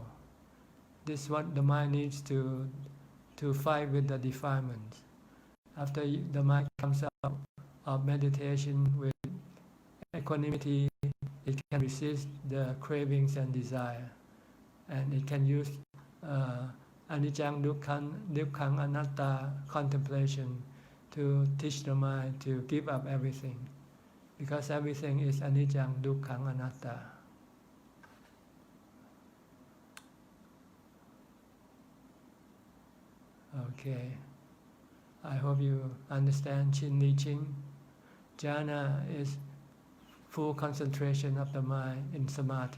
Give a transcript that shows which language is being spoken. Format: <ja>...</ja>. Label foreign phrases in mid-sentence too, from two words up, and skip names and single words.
<en>This is what the mind needs to fight with the defilements. After the mind comes out of meditation with equanimity, it can resist the cravings and desire, and it can use</en> <pi>anicca dukkha anatta</pi> <en>contemplation to teach the mind to give up everything, because everything is</en> <pi>anicca dukkha anatta.</pi> <en>Okay, I hope you understand Chin Li Ching. Jhana is full concentration of the mind in samadhi.</en>